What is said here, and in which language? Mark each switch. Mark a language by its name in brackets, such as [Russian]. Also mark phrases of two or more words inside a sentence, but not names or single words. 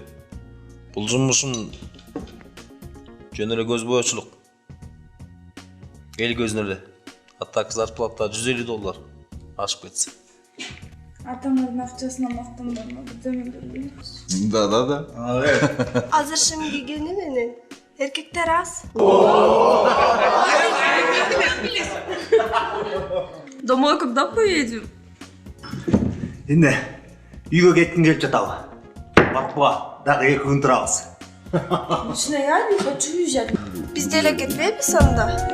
[Kyrgyz] Бул жумушум жөн эле көз боечулук. Эл көзүнө эле. Атак зарплата $150 ашып кетсе. Атамыздын акчасына мактанбайм, бирдеме бербейбиз. Да. Азыр шым кийгени менен эркектер аз. [Russian] Домой когда поедем? [Kyrgyz] Эмне? Үйгө кетким келип жатабы? Баркпа, дагы 2 күн турабыз. [Russian] Лично я не хочу уезжать. [Kyrgyz] Биз деле кетпейбиз анда?